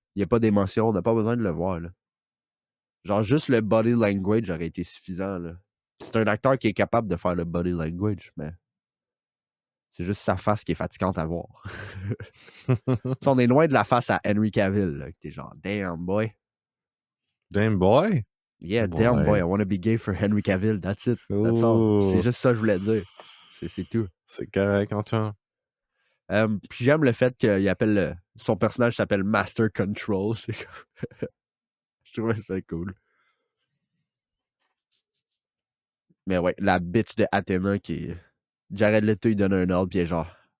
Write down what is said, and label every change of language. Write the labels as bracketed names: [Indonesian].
[French] Il n'y a pas d'émotion. On n'a pas besoin de le voir. Là. Genre, juste le body language aurait été suffisant. Là. C'est un acteur qui est capable de faire le body language, mais c'est juste sa face qui est fatigante à voir. On est loin de la face à Henry Cavill, là, que t'es genre, [English] damn boy. Damn boy? Yeah, damn boy, I wanna be gay for Henry Cavill, that's it. That's all. [French] C'est juste ça que je voulais dire. C'est tout. C'est correct, Antoine. Puis j'aime le fait qu'il appelle son personnage s'appelle Master Control. Je trouvais ça cool. Mais ouais, la bitch de Athena qui est. Jared Leto, il donne un ordre, puis il est genre.